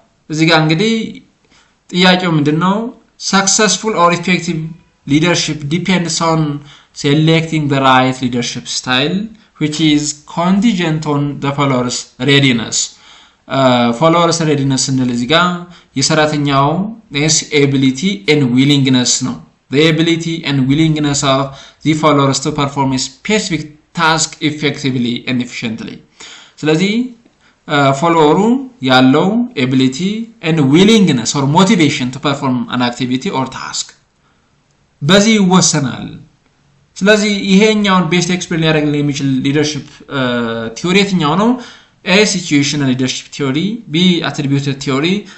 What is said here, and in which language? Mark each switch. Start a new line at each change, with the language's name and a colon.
Amharic: እዚህ ጋር እንግዲህ ጥያቄው ምንድነው?
English: Successful or effective leadership depends on selecting the right leadership style, which is contingent on the followers readiness. followers readiness
Amharic: ስንል እዚህ ጋር የሰራተኛው
English: ability and willingness ነው። the ability and willingness of the followers to perform a specific task effectively and efficiently.
Amharic: ስለዚህ ፎሎወሩ ያለው
English: ability and willingness or motivation to perform an activity or task
Amharic: በዚህ ይወሰናል። ስለዚህ ይሄኛውን ቤስት ኤክስፕሌን ያደርግልን የሚችል ሊደርሺፕ ቲዮሪ የትኛው ነው?
English: A situational leadership theory, B attributed theory.